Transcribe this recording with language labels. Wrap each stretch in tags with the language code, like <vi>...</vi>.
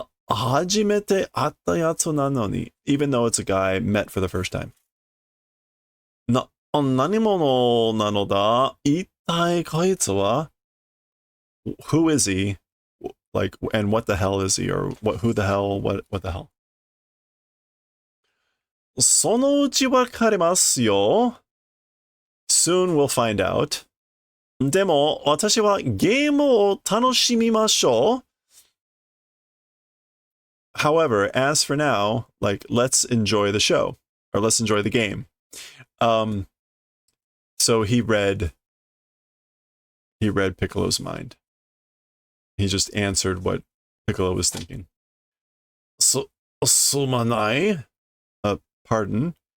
<en>Hajimete atta yatsu nanoni, even though it's a guy met for the first time.</en> <ja>Nanimono nanoda ittai koitsu wa? Who is he?</ja> <en>Like, and what the hell is he? Or who the hell? What the hell?</en> <ja>そのうちわかりますよ。</ja> <en>Soon we'll find out.</en> <ja>でも、私はゲームを楽しみましょう。</ja> <en>However, as for now, like, let's enjoy the show, or let's enjoy the game. So he read Piccolo's mind. He just answered what Piccolo was thinking. Sumanai, pardon.</en>